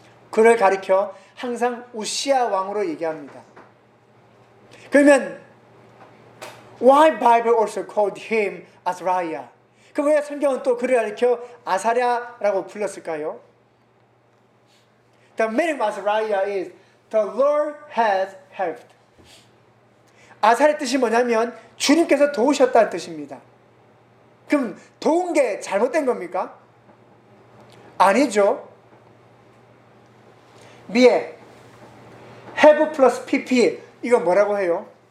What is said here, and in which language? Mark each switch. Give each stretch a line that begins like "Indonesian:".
Korean: 그를 가리켜 항상 우시아 왕으로 얘기합니다. 그러면
English: why Bible also called him Azariah?
Korean: 그 왜 성경은 또 그를 가리켜 아사랴라고 불렀을까요?
English: The meaning of Azariah is the Lord has helped.
Korean: 아사랴 뜻이 뭐냐면 주님께서 도우셨다는 뜻입니다. 그럼 도운 게 잘못된 겁니까? 아니죠. 미에
English: have plus pp
Korean: 이거 뭐라고 해요?